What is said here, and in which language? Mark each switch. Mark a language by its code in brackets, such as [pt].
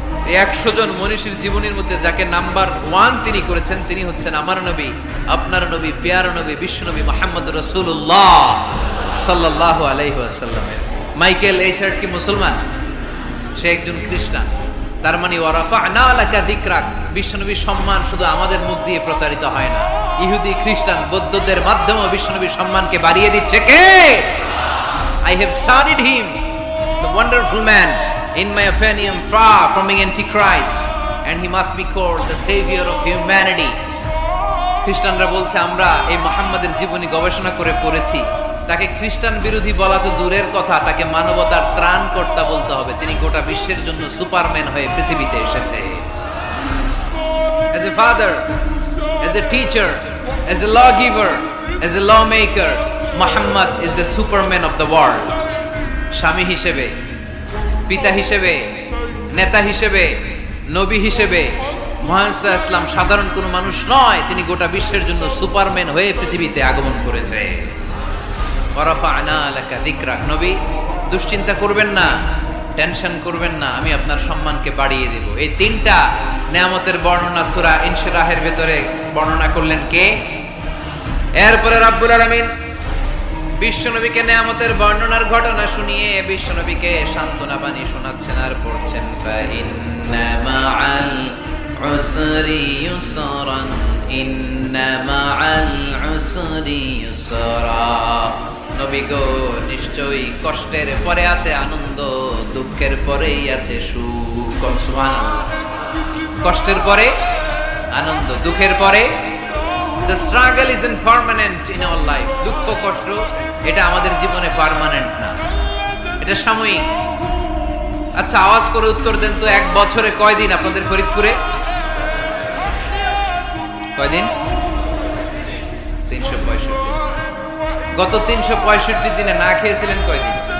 [bn] এই 100 জন মনীষীর জীবনীর মধ্যে যাকে নাম্বার 1 তিনি করেছেন, তিনি হচ্ছেন আমার নবী, আপনার নবী, প্যারা নবী, বিশ্বনবী মুহাম্মদুর রাসূলুল্লাহ সাল্লাল্লাহু আলাইহি ওয়াসাল্লামের। মাইকেল এইচ হার্ট কি মুসলমান? সে একজন খ্রিস্টান। তার মানে [ar] ওয়ারাফা'না লাকা যিকরাক, [bn] বিশ্বনবীর সম্মান শুধু আমাদের মুখ দিয়ে প্রচারিত হয় না, ইহুদি, খ্রিস্টান, বৌদ্ধদের মাধ্যমেও বিশ্বনবীর সম্মানকে বাড়িয়ে দিচ্ছে কে? [en] I have studied him, the wonderful man, in my opinion, far from being antichrist, and he must be called the savior of humanity. [bn] খ্রিস্টানরা বলছে, আমরা এই মুহাম্মাদের জীবনী গবেষণা করে পড়েছি, তাকে খ্রিস্টান বিরোধী বলা তো দূরের কথা, তাকে মানবতার ত্রাণকর্তা বলতে হবে। তিনি গোটা বিশ্বের জন্য সুপারম্যান হয়ে পৃথিবীতে এসেছে। [en] As a father, as a teacher, as a lawgiver, as a lawmaker, Muhammad is the superman of the world. [bn] স্বামী হিসেবে, পিতা হিসেবে, নেতা হিসেবে, নবী হিসেবে মুহাম্মদ সাল্লাল্লাহু আলাইহি ওয়াসাল্লাম সাধারণ কোনো মানুষ নয়, তিনি গোটা বিশ্বের জন্য সুপারম্যান হয়ে পৃথিবীতে আগমন করেছে। [ar] ওয়ারাফা'না লাকা যিকরাক, [bn] নবী দুশ্চিন্তা করবেন না, টেনশন করবেন না, আমি আপনার সম্মানকে বাড়িয়ে দেব। এই তিনটা নেয়ামতের বর্ণনা সূরা ইনশিরাহের ভেতরে বর্ণনা করলেন কে? এরপরে রাব্বুল আলামিন বিশ্বনবীকে নেয়ামতের বর্ণনার ঘটনা শুনিয়ে বিশ্বনবীকে সান্ত্বনা বাণী শোনাচ্ছেন আর পড়ছেন, [ar] ফাইন্না মাআল উসরি ইউসরান, ইন্না মাআল উসরি ইউসরা। [bn] নবী গো, নিশ্চয়ই কষ্টের পরে আছে আনন্দ, দুঃখের পরেই আছে সুখ। সুবহানাল্লাহ। কষ্টের পরে আনন্দ। দুঃখের পরে [en] the struggle isn't permanent in our life. [bn] দুঃখ কষ্ট এটা আমাদের জীবনে পার্মানেন্ট না, এটা সাময়িক। আচ্ছা আওয়াজ করে উত্তর দেন তো, এক বছরে কয়দিন আপনাদের ফরিদপুরে? কয়দিন? 365। গত 365 দিনে না খেয়েছিলেন কয়দিন?